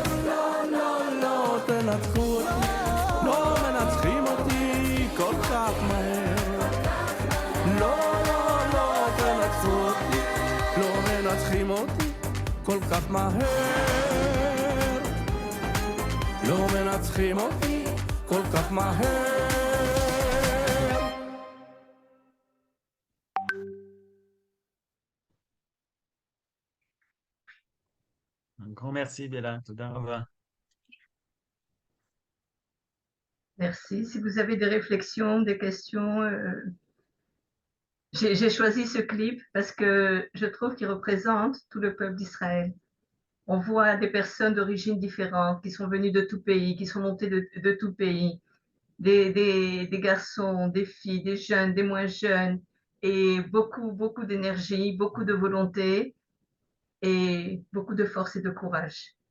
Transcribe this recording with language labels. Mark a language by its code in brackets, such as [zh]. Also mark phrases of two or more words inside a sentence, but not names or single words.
[he] לא, לא, לא תנצחו אותי, לא מנצחים אותי כל כך מהר. לא, לא, לא תנצחו אותי, לא מנצחים אותי כל כך מהר. לא מנצחים אותי כל כך מהר. [fr] Un grand merci, Bella. [he] תודה רבה. [fr] Merci. Si vous avez des réflexions, des questions, j'ai choisi ce clip parce que je trouve qu'il représente tout le peuple d'Israël. On voit des personnes d'origines différentes qui sont venues de tout pays, qui sont montées de tout pays, des garçons, des filles, des jeunes, des moins jeunes, et beaucoup, beaucoup d'énergie, beaucoup de volonté et beaucoup de force et de courage.